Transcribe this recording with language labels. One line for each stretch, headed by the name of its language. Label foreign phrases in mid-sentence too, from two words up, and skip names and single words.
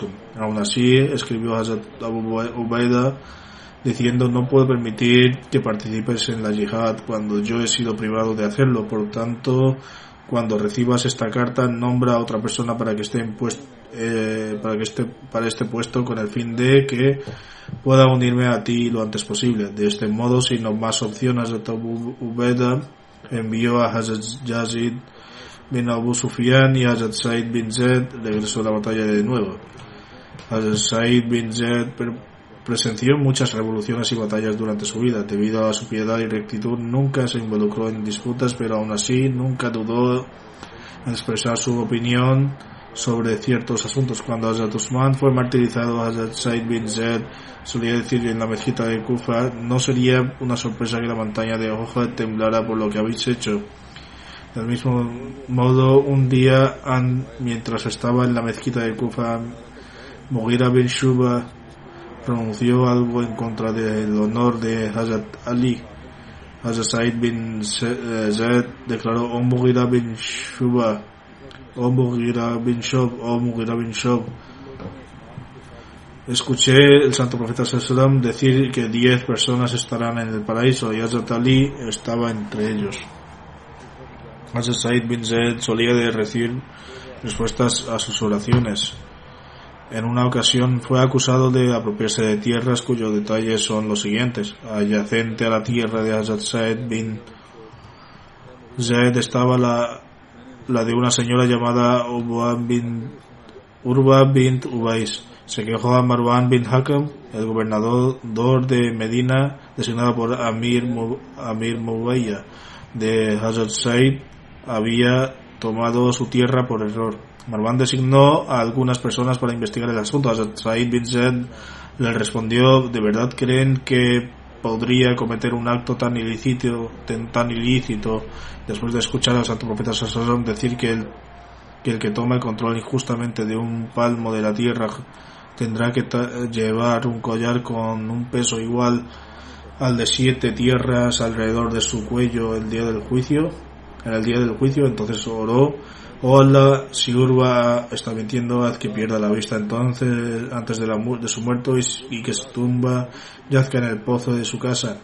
Spanish: Aún así, escribió Hazrat Abu Ubaida diciendo: no puedo permitir que participes en la yihad cuando yo he sido privado de hacerlo. Por tanto, cuando recibas esta carta, nombra a otra persona para que esté para este puesto con el fin de que pueda unirme a ti lo antes posible. De este modo, sin más opciones, Hazrat Abu Ubaida envió a Hazrat Yazid bin Abu Sufyan y Hazrat Said bin Zaid regresó a la batalla de nuevo. Hazrat Said bin Zaid presenció muchas revoluciones y batallas durante su vida. Debido a su piedad y rectitud, nunca se involucró en disputas, pero aún así nunca dudó en expresar su opinión sobre ciertos asuntos. Cuando Hazrat Usman fue martirizado, Hazrat Said bin Zaid solía decir en la mezquita de Kufa: no sería una sorpresa que la montaña de Uhud temblara por lo que habéis hecho. Del mismo modo, un día, mientras estaba en la mezquita de Kufa, Mughira bin Shuba pronunció algo en contra del honor de Hazrat Ali. Hazrat Said bin Zaid declaró: oh Mughira bin Shuba, oh Mughira bin Shub, escuché el Santo Profeta
Arabic: صلى الله عليه وسلم
Spanish: decir que 10 personas estarán en el paraíso y Hazrat Ali estaba entre ellos. Hazrat Said bin Zaid solía recibir respuestas a sus oraciones. En una ocasión fue acusado de apropiarse de tierras cuyos detalles son los siguientes. Adyacente a la tierra de Hazrat Said bin Zaid estaba la de una señora llamada Urwa bint Ubais. Se quejó a Marwan bin Hakam, el gobernador de Medina, designado por Amir Mubayya, de Hazrat Said había tomado su tierra por error. Marwan designó a algunas personas para investigar el asunto. Hazrat Said bin Zaid le respondió: ¿de verdad creen que podría cometer un acto tan ilícito después de escuchar al Santo Profeta
Arabic: صلى الله عليه وسلم
Spanish: decir que el que toma el control injustamente de un palmo de la tierra tendrá que llevar un collar con un peso igual al de 7 tierras alrededor de su cuello en el día del juicio? Entonces oró: oh Allah, si Urwa está mintiendo, haz que pierda la vista entonces antes de su muerto y que su tumba yazca en el pozo de su casa.